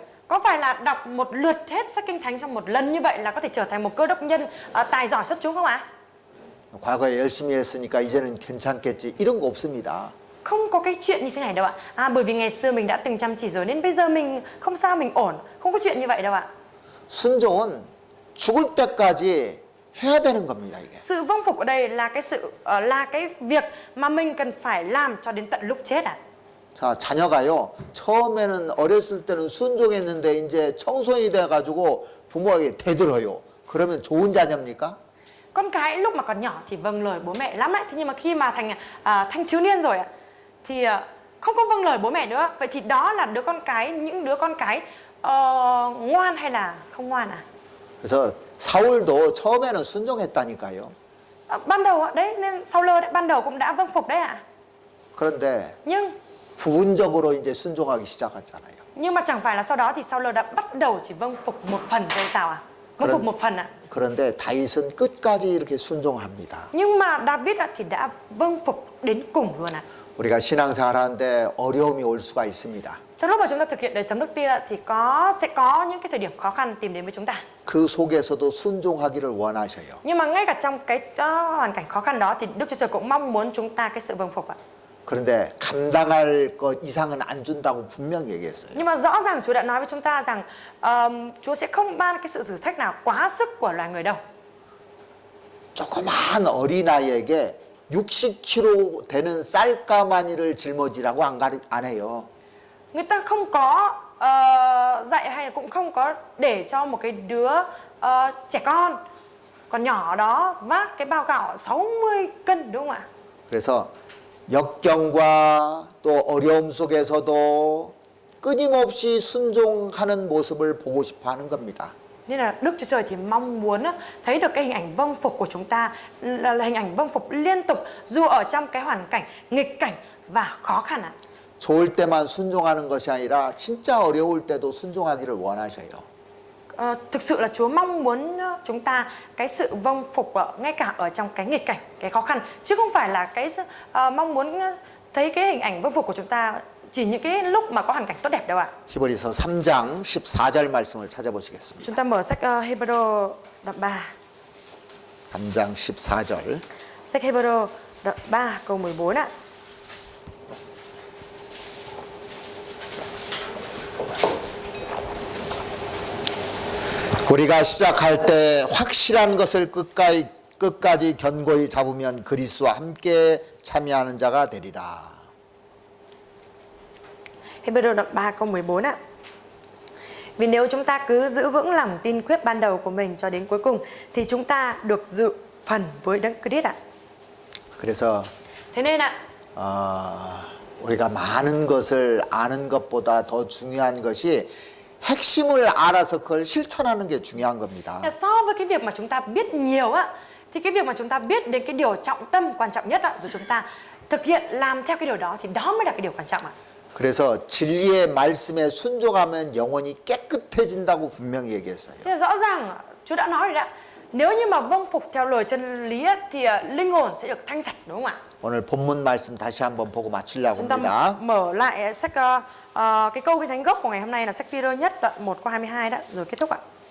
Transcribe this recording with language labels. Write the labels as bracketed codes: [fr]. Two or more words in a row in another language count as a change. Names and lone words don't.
[vi] Có phải là đọc một lượt hết sách kinh thánh trong một lần như vậy là có thể trở thành một cơ đốc nhân tài giỏi xuất chúng không ạ? [ko] 과거에 열심히 했으니까 이제는 괜찮겠지. 이런 거 없습니다. [vi] Không có cái chuyện như thế này đâu ạ. Bởi vì ngày xưa mình đã từng chăm chỉ rồi nên bây giờ mình không sao, mình ổn. Không có chuyện như vậy đâu ạ. [ko] 순종은 죽을 때까지 해야 되는 겁니다, 이게. [vi] Sự vâng phục ở đây là cái việc mà mình cần phải làm cho đến tận lúc chết ạ. [ko] 자, 자녀가요. 처음에는 어렸을 때는 순종했는데 이제 청소년이 돼 가지고 부모에게 대들어요. 그러면 좋은 자녀입니까? [vi] Con cái lúc mà còn nhỏ thì vâng lời bố mẹ lắm đấy. Thế nhưng mà khi mà thanh thiếu niên rồi ạ thì không có vâng lời bố mẹ nữa. Vậy thì đó là những đứa con cái ngoan hay là không ngoan à? [ko] 그래서 사울도 처음에는 순종했다니까요. [vi] Ban đầu ạ, đấy nên Saul đấy, ban đầu cũng đã vâng phục đấy ạ. [ko] 그런데 [vi] Nhưng [ko] 부분적으로 이제 순종하기 시작했잖아요. [vi] mà chẳng phải là sau đó thì Saul đã bắt đầu chỉ vâng phục một phần hay sao ạ? Vâng phục một phần ạ. [ko] 그런데 다윗은 끝까지 이렇게 순종합니다. [vi] Nhưng mà David thì đã vâng phục đến cùng luôn ạ. [ko] 우리가 신앙생활하는데 어려움이 올 수가 있습니다. [vi] Trong lúc mà chúng ta thực hiện đời sống đức tin thì sẽ có những cái thời điểm khó khăn tìm đến với chúng ta. [ko] 그 속에서도 순종하기를 원하셔요. [vi] Nhưng mà ngay cả trong cái hoàn cảnh khó khăn đó thì Đức Chúa Trời cũng mong muốn chúng ta cái sự vâng phục ạ. [ko] 그런데 감당할 것 이상은 안 준다고 분명히 얘기했어요. [vi] Nhưng mà rõ ràng Chúa đã nói với chúng ta rằng Chúa sẽ không ban cái sự thử thách nào quá sức của loài người đâu. [ko] 조그마한 어린아이에게 60kg 되는 쌀가마니를 짊어지라고 안 해요. [vi] Người ta không có dạy hay là cũng không có để cho một cái đứa trẻ con nhỏ đó vác cái bao gạo 60 cân đúng không ạ? [ko] 그래서 역경과 또 어려움 속에서도 끊임없이 순종하는 모습을 보고 싶어 하는 겁니다. [vi] Nên là Đức Chúa Trời thì mong muốn thấy được cái hình ảnh vâng phục của chúng ta là hình ảnh vâng phục liên tục dù ở trong cái hoàn cảnh nghịch cảnh và khó khăn ạ. [ko] 좋을 때만 순종하는 것이 아니라 진짜 어려울 때도 순종하기를 원하셔요. [vi] Thực sự là Chúa mong muốn chúng ta cái sự vâng phục ngay cả ở trong cái nghịch cảnh, cái khó khăn, chứ không phải là cái mong muốn thấy cái hình ảnh vâng phục của chúng ta chỉ những cái lúc mà có hoàn cảnh tốt đẹp đâu ạ. [ko] 히브리서 3장 14절 말씀을 찾아보시겠습니다. [vi] Chúng ta mở sách Hebrew đoạn 3. [ko] 3장 14절. [vi] Sách Hebrew đoạn 3 câu 14 ạ. [ko] 우리가 시작할 때 확실한 것을 끝까지 견고히 잡으면 그리스도와 함께 참여하는 자가 되리라. [vi] Hebrew đoạn 3 câu 14 ạ. Vì nếu chúng ta cứ giữ vững lòng tin quyết ban đầu của mình cho đến cuối cùng thì chúng ta được dự phần với Đấng Christ ạ. [ko] 그래서 [vi] Thế nên ạ, [ko] 우리가 많은 것을 아는 것보다 더 중요한 것이 핵심을 알아서 그걸 실천하는 게 중요한 겁니다. [vi] so với cái việc mà chúng ta biết nhiều á, thì cái việc mà chúng ta biết đến cái điều trọng tâm quan trọng nhất ạ, rồi chúng ta thực hiện làm theo cái điều đó thì đó mới là cái điều quan trọng ạ. [ko] 그래서 진리의 말씀에 순종하면 영혼이 깨끗해진다고 분명히 얘기했어요. [vi] Thế là rõ ràng Chúa đã nói rồi đấy ạ. Nếu như mà vâng phục theo lời chân lý á, thì linh hồn sẽ được thanh sạch đúng không ạ? [ko] 오늘 본문 말씀 다시 한번 보고 마치려고 [vi] Chúng ta [ko] 합니다. [vi] mở lại sách cái câu kinh thánh gốc của ngày hôm nay là sách Phi-rơ nhất đoạn 1 câu 22 đó rồi kết thúc ạ.